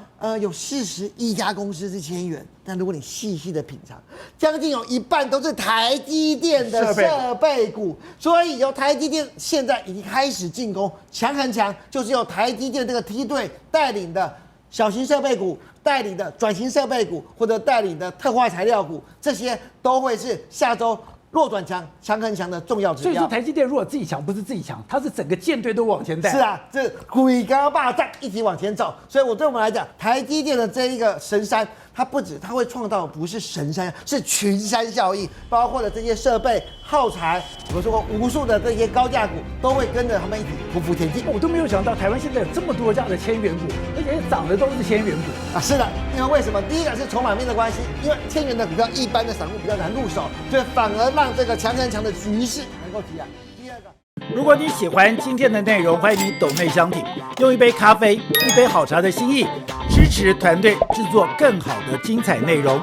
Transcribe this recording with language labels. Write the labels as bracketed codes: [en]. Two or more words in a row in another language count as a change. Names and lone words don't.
[zh] 有41家公司是千元，但如果你細細的品嘗，將近有一半都是台積電的設備股，所以由台積電現在已經開始進攻，強很強，就是由台積電這個梯隊帶領的小型設備股、帶領的轉型設備股或者帶領的特化材料股，這些都會是下周弱轉強、強很強的重要指標。所以說，台積電如果自己強，不是自己強，它是整個艦隊都往前帶。是啊，這鬼高霸占一起往前走。所以對我們來講，台積電的這一個神山，它不止它會創造不是神山，是群山效應，包括的這些設備、耗材，我說過無數的這些高價股都會跟着他們一起匍匐前進。我都沒有想到台灣現在有這麼多家的千元股，而且漲的都是千元股啊！是的，因為什麼？第一個是籌碼面的關係，因為千元的股票一般的散戶比較難入手，所以反而讓這個強很強的局勢能夠提來。第2個，如果你喜歡今天的內容，歡迎你抖內相挺，用一杯咖啡、一杯好茶的心意，支持團隊制作更好的精彩內容。